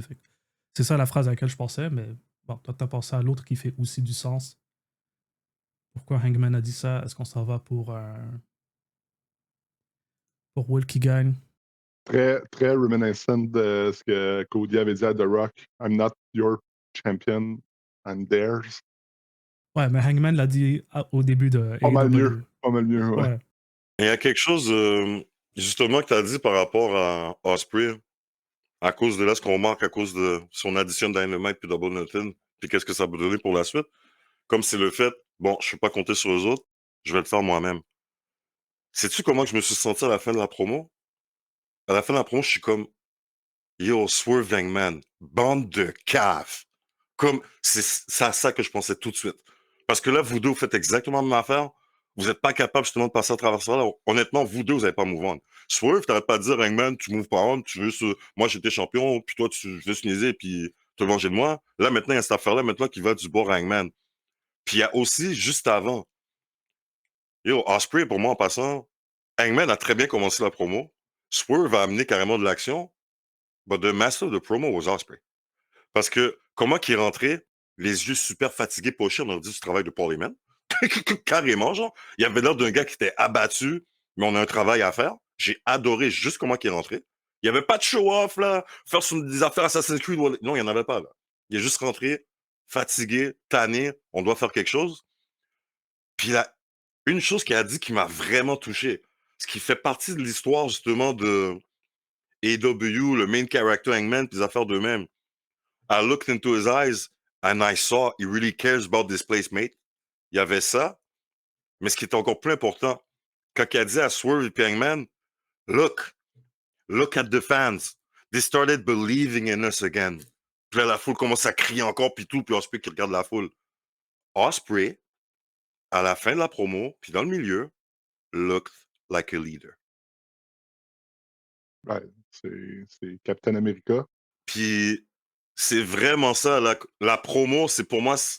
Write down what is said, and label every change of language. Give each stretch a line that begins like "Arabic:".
French: Fait que c'est ça la phrase à laquelle je pensais, mais bon, toi, t'as pensé à l'autre qui fait aussi du sens. Pourquoi Hangman a dit ça? Est-ce qu'on s'en va pour Will qui gagne? Très, très reminiscent de ce que Cody avait dit à The Rock.
English: I'm not your champion, I'm theirs.
French: Ouais, mais Hangman l'a dit au début de Pas mal mieux. AEW. Pas mal mieux, ouais. Ouais. Et il y a quelque chose, justement, que tu as dit par rapport à Osprey, à cause de là, ce qu'on marque, à cause de son addition Dynamite puis Double Nothing, puis qu'est-ce que ça peut donner pour la suite. Comme c'est le fait, bon, je ne peux pas compter sur eux autres, je vais le faire moi-même. Sais-tu comment je me suis senti à la fin de la promo? À la fin de la promo, je suis comme, yo, Swerve Hangman, bande de caves. Comme, c'est à ça que je pensais tout de suite. Parce que là, vous deux, vous faites exactement la même affaire. Vous n'êtes pas capable justement de passer à travers ça. Là. Honnêtement, vous deux, vous n'avez pas move on. Swerve, t'arrêtes pas de dire, Hangman, tu moves pas on, tu veux moi j'étais champion, puis toi, tu veux se niaiser, puis te venger de moi. Là, maintenant, il y a cette affaire-là, maintenant, qui va du bord à Hangman. Puis il y a aussi, juste avant, yo, Osprey, pour moi, en passant, Hangman a très bien commencé la promo. Swerve a amené carrément de l'action.
English: But the master of the promo was Osprey.
French: Parce que comment qu'il est rentré, les yeux super fatigués, pochés, on aurait dit du travail de Paul Heyman. Carrément, genre. Il y avait l'air d'un gars qui était abattu, mais on a un travail à faire. J'ai adoré juste comment qu'il est rentré. Il n'y avait pas de show-off, là, faire des affaires Assassin's Creed. Non, il n'y en avait pas, là. Il est juste rentré, fatigué, tanné, on doit faire quelque chose. Puis là, une chose qu'il a dit qui m'a vraiment touché, ce qui fait partie de l'histoire, justement, de AEW, le main character Hangman, puis les affaires d'eux-mêmes.
English: I looked into his eyes and I saw he really cares about this place, mate.
French: Il y avait ça, mais ce qui est encore plus important, quand il a dit à Swerve et Hangman,
English: look, look at the fans. They started believing in us again.
French: Puis là, la foule commence à crier encore, puis tout, puis Osprey qui regarde la foule. Osprey, à la fin de la promo, puis dans le milieu,
English: looked like a leader.
French: Ouais, c'est Captain America. Puis c'est vraiment ça, la promo, c'est pour moi...